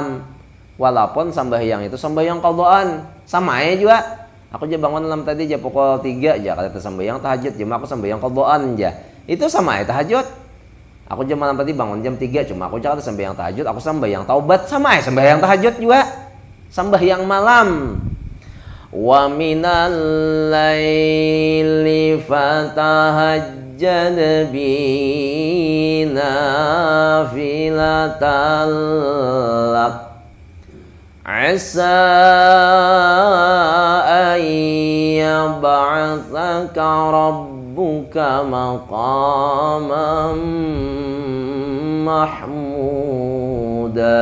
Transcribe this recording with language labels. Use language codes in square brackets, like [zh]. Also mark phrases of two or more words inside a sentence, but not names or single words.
[bjn] Walaupun sembahyang itu sembahyang qadaan, sama aja juga. Aku aja bangun malam tadi aja pukul 3 aja kata sembahyang tahajud, cuma aku sembahyang qadaan aja. Itu sama aja tahajud. Aku jam malam tadi bangun jam 3, cuma aku kata sembahyang tahajud, aku sembahyang taubat, sama aja sembahyang tahajud juga. Sembahyang malam. [ar] ومن الليل فتهجد به نافلة لك عسى أن يبعثك ربك مقاما محمودا.